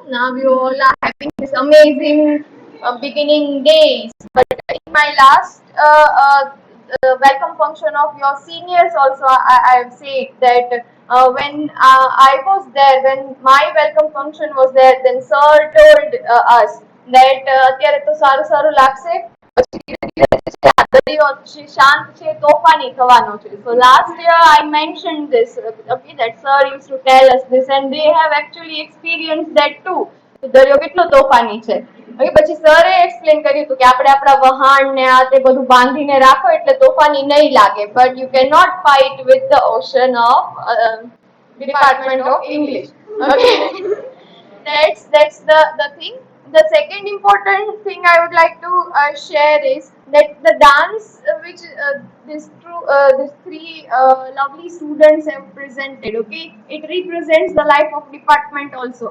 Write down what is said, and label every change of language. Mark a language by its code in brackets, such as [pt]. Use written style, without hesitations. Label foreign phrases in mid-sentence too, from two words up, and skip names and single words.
[en] Now you all are having this amazing beginning days, but in my last welcome function of your seniors also, I have said that when I was there, when my welcome function was there, then sir told us that [gu] અત્યારે તો સારું સારું લાગશે, પછી ધીરે ધીરે દરિયો શાંત છે, તોફાની થવાનો છે. [en] So last year I mentioned this, okay, that sir used to tell us this, and they have actually experienced that too. [gu] દરિયો કેટલો તોફાની છે. ઓકે, પછી સરે એક્સપ્લેન કર્યું હતું કે આપણે આપણા વહાણ ને આ તે બધું બાંધીને રાખો એટલે તોફાની નહીં લાગે, [en] but you cannot fight with the ocean of Department of English. Okay. That's the thing. The second important thing I would like to share is that the dance which these three lovely students have presented, okay, it represents the life of department also.